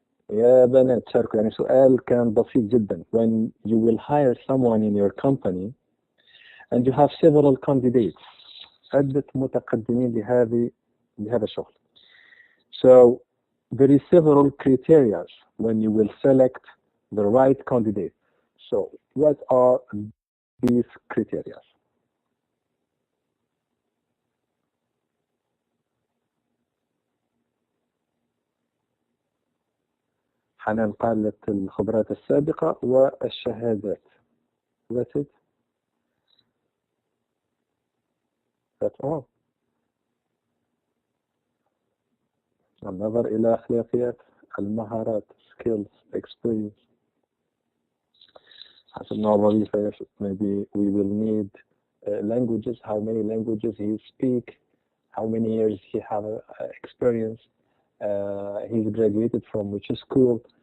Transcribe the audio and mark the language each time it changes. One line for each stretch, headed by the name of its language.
Arabic: يا بنات شاركوا، يعني سؤال كان بسيط جدا.
English: When you will hire someone in your company and you have several candidates,
Arabic: عدة متقدمين لهذا الشغل.
English: So there is several criteria when you will select the right candidate. So what are these criteria?
Arabic: حنان قالت الخبرات السابقة والشهادات.
English: That's it. That's all.
Arabic: النظر إلى أخلاقيات، المهارات,
English: skills, experience.
Arabic: حسب نوع الوظيفة.
English: Maybe we will need languages, how many languages he speak, how many years he have experience, he's graduated from which school.